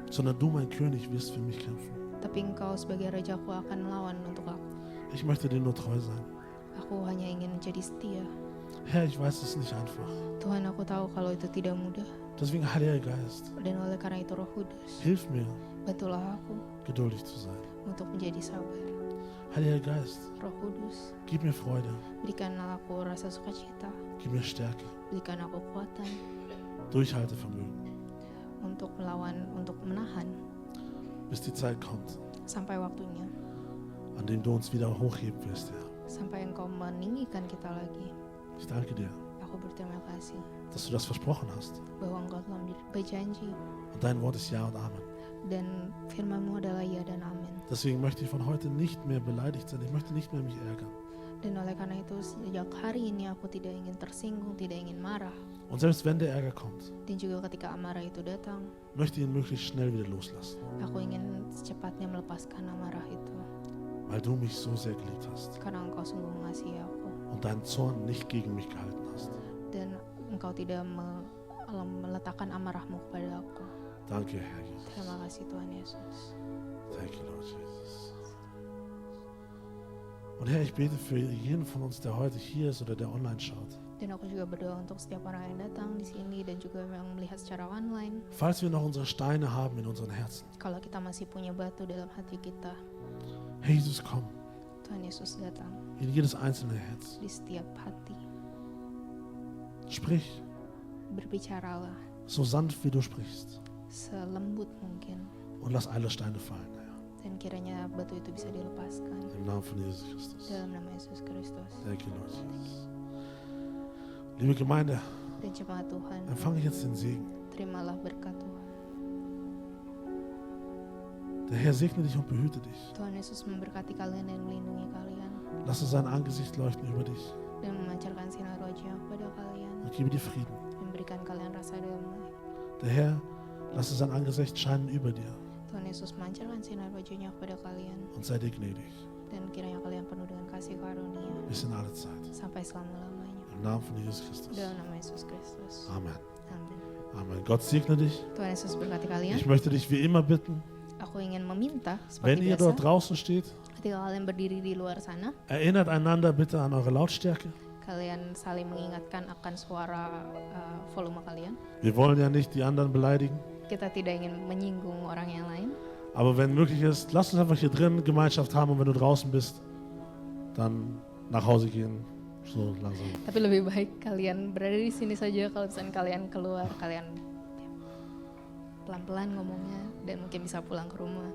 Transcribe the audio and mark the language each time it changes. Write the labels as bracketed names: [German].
[German] sondern du, mein König, wirst für mich kämpfen. [Indonesian] Tapi Engkau sebagai rajaku akan melawan untuk aku. [German] Ich möchte dir nur treu sein. [Indonesian] Aku hanya ingin menjadi setia. [German] Herr, ich weiß, es ist nicht einfach. [Indonesian] Tuhan, aku tahu kalau itu tidak mudah. [German] Deswegen, Heiliger Geist, [Indonesian] Dan oleh karena itu Roh Kudus, [German] hilf mir, [Indonesian] bantulah aku [German] geduldig zu sein. [Indonesian] untuk menjadi sabar. [German] Heiliger Geist, [Indonesian] Roh Kudus, [German] gib mir Freude, [Indonesian] berikanlah aku rasa sukacita, [German] gib mir Stärke, [Indonesian] berikan aku kekuatan [German] Durchhaltevermögen, [Indonesian] untuk menahan [German] bis die Zeit kommt, [Indonesian] sampai waktunya, [German] an dem du uns wieder hochheben wirst, Herr. [Indonesian] sampai Engkau meninggikan kita lagi. [German] Ich danke dir, [Indonesian] Aku berterima kasih [German] dass du das versprochen hast. [Indonesian] bahwa Engkau telah berjanji [German] Und dein Wort ist Ja und Amen. [Indonesian] dan firman-Mu adalah ya dan amin. [German] Deswegen möchte ich von heute nicht mehr beleidigt sein. Ich möchte nicht mehr mich ärgern. [Indonesian] Dan oleh karena itu sejak hari ini aku tidak ingin tersinggung, tidak ingin marah. [German] Und selbst wenn der Ärger kommt, [Indonesian] Dan juga ketika amarah itu datang, [German] möchte ich ihn möglichst schnell wieder loslassen. [Indonesian] aku ingin secepatnya melepaskan amarah itu. [German] Weil du mich so sehr geliebt hast [Indonesian] Karena Engkau sungguh mengasihi aku. [German] und deinen Zorn nicht gegen mich gehalten hast. [Indonesian] Dan Engkau tidak meletakkan amarahmu kepada aku. [German] Danke, Herr Jesus. [Indonesian] Terima kasih Tuhan Yesus. [English] Thank you, Lord Jesus. [German] Und Herr, ich bete für jeden von uns, der heute hier ist oder der online schaut. [Indonesian] Dan aku juga berdoa untuk setiap orang yang datang di sini dan juga yang melihat secara online. [German] Falls wir noch unsere Steine haben in unseren Herzen. [Indonesian] Kalau kita masih punya batu dalam hati kita, [German] Herr Jesus, komm [Indonesian] Tuhan Yesus datang [German] in jedes einzelne Herz. [Indonesian] di setiap hati. [German] Sprich, [Indonesian] Berbicaralah [German] so sanft wie du sprichst. [Indonesian] selembut mungkin. [German] Und lass alle Steine fallen, Herr. [Indonesian] Dan kiranya batu itu bisa dilepaskan [German] Im Namen von Jesus Christus. [Indonesian] dalam nama Yesus Kristus. [English] Thank you, Lord Jesus. [German] Liebe Gemeinde, [Indonesian] Dan jemaat Tuhan, [German] empfange jetzt den Segen. [Indonesian] terimalah berkat Tuhan. [German] Der Herr segne dich und behüte dich. [Indonesian] Tuhan Yesus memberkati kalian dan melindungi kalian. [German] Lasse sein Angesicht leuchten über dich [Indonesian] Dan memancarkan sinar wajah kepada kalian. [German] und gebe dir Frieden. [Indonesian] Dan berikan kalian rasa damai. [German] Der Herr lasse sein Angesicht scheinen über dir [Indonesian] Tuhan Yesus memancarkan sinar wajahnya kepada kalian. [German] und sei dir gnädig [Indonesian] Dan kiranya kalian penuh dengan kasih karunia [German] bis in alle Zeit. [Indonesian] sampai selama-lamanya. [German] Im Namen von Jesus Christus. [Indonesian] Dalam nama Yesus Kristus. [German] Amen. [Indonesian] Amin. [German] Amen. Gott segne dich. [Indonesian] Tuhan Yesus berkati kalian. [German] Ich möchte dich wie immer bitten, [Indonesian] Aku ingin meminta [German] wenn [Indonesian] seperti [German] ihr [Indonesian] biasa, [German] dort draußen steht, [Indonesian] ketika kalian berdiri di luar sana, [German] erinnert einander bitte an eure Lautstärke. [Indonesian] kalian saling mengingatkan akan suara volume kalian. [German] Wir wollen ja nicht die anderen beleidigen, [Indonesian] Kita tidak ingin menyinggung orang yang lain. [German] aber wenn möglich ist, lasst uns einfach hier drin Gemeinschaft haben und wenn du draußen bist, dann nach Hause gehen, so langsam. [Indonesian] Tapi lebih baik kalian berada di sini saja. Kalau misalnya kalian keluar, kalian pelan-pelan ngomongnya dan mungkin bisa pulang ke rumah.